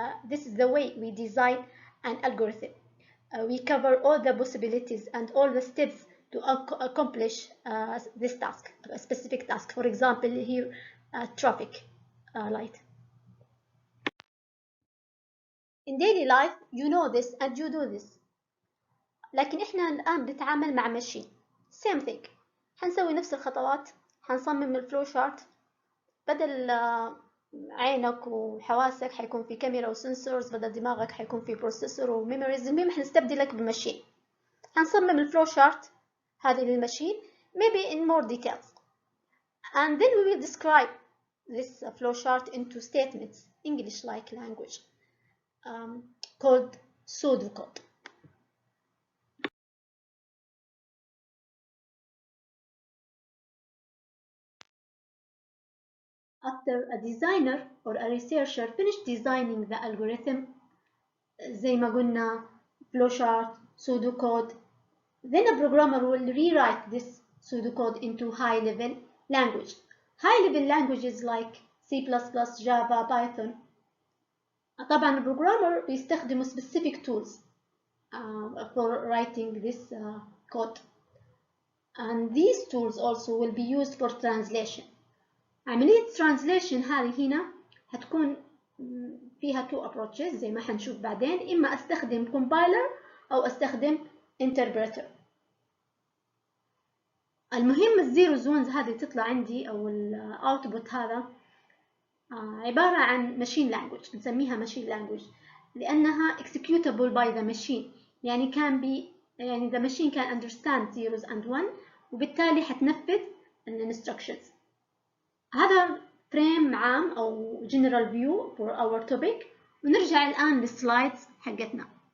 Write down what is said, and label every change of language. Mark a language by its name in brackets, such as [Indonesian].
[English] This is the way we design an algorithm. We cover all the possibilities and all the steps to accomplish this task, a specific task. For example, here, traffic light. In daily life, you know this and you do this. [Arabic] لكن إحنا الآن بنتعامل مع ماشين. [English] Same thing. [Arabic] هنسوي نفس الخطوات. هنصمم الفلو شارت. بدل عينك وحواسك حيكون في كاميرا وسنسورز، بدل دماغك حيكون في بروسيسور وميموريز. المهم حنستبدلك بماشين. هنصمم الفلو شارت هذه للماشين [English] maybe in more details. And then we will describe this flow chart into statements, English-like language. Called pseudocode. After a designer or a researcher finished designing the algorithm, [Arabic] زي ما قلنا [English] flowchart, pseudocode, then a programmer will rewrite this pseudocode into high-level language. High-level languages like C++, Java, Python. [Arabic] طبعا البروجرامر بيستخدموا [English] specific tools for writing this code, and these tools also will be used for translation. [Arabic] عملية translation هذه هنا هتكون فيها [English] two approaches [Arabic] زي ما حنشوف بعدين. إما أستخدم compiler أو أستخدم interpreter. المهم الزيروز وانز هذه تطلع عندي أو الأوتبوت هذا عبارة عن [English] machine language، [Arabic] نسميها machine language. لأنها [English] executable by the machine، [Arabic] يعني [English] the machine can understand zeros and one، [Arabic] وبالتالي حتنفذ [English] instructions. [Arabic] هذا فريم عام أو [English] general view for our topic. [Arabic] ونرجع الآن للسلايدز حقتنا.